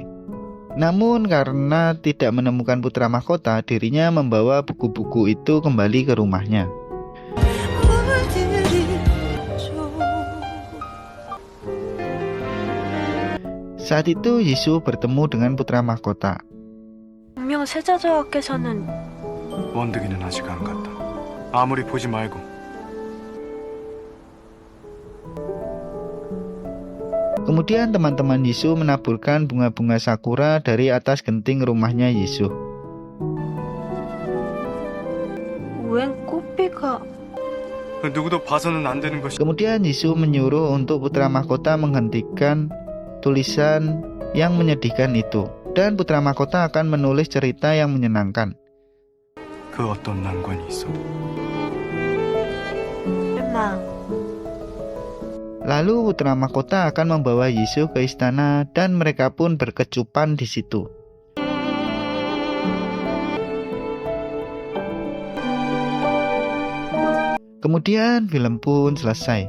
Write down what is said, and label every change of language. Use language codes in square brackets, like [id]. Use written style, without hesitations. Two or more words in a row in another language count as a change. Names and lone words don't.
[id] Namun karena tidak menemukan putra mahkota, dirinya membawa buku-buku itu kembali ke rumahnya. Saat itu Yisu bertemu dengan putra mahkota. [ko] 분명 세자저하께서는 원득이는 아직 안 갔다. 아무리 보지 말고. [id] Kemudian teman-teman Yisu menaburkan bunga-bunga sakura dari atas genting rumahnya Yisu. [ko] 웬 꽃비가 누구도 봐서는 안 되는 것이. [id] Kemudian Yisu menyuruh untuk putra mahkota menghentikan tulisan yang menyedihkan itu. Dan putra mahkota akan menulis cerita yang menyenangkan. [ko] 그 어떤 난관이 있어도. 설마 [id] Lalu putra mahkota akan membawa Yisu ke istana dan mereka pun berkecupan di situ. Kemudian film pun selesai.